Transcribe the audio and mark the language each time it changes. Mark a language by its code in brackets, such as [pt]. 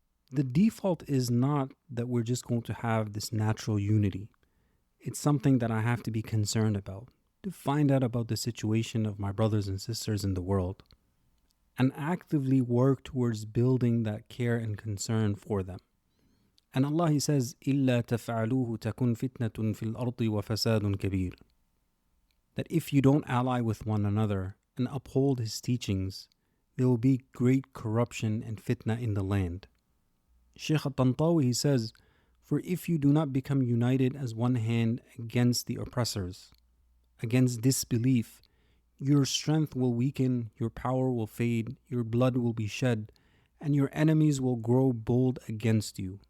[en] The default is not that we're just going to have this natural unity. It's something that I have to be concerned about, to find out about the situation of my brothers and sisters in the world, and actively work towards building that care and concern for them. And Allah, He says, [ar] إِلَّا تَفْعَلُوهُ تَكُنْ فِتْنَةٌ فِي الْأَرْضِ وَفَسَادٌ كَبِيرٌ. [en] that if you don't ally with one another and uphold his teachings, there will be great corruption and fitna in the land. Shaykh al-Tantawi, he says, for if you do not become united as one hand against the oppressors, against disbelief, your strength will weaken, your power will fade, your blood will be shed, and your enemies will grow bold against you.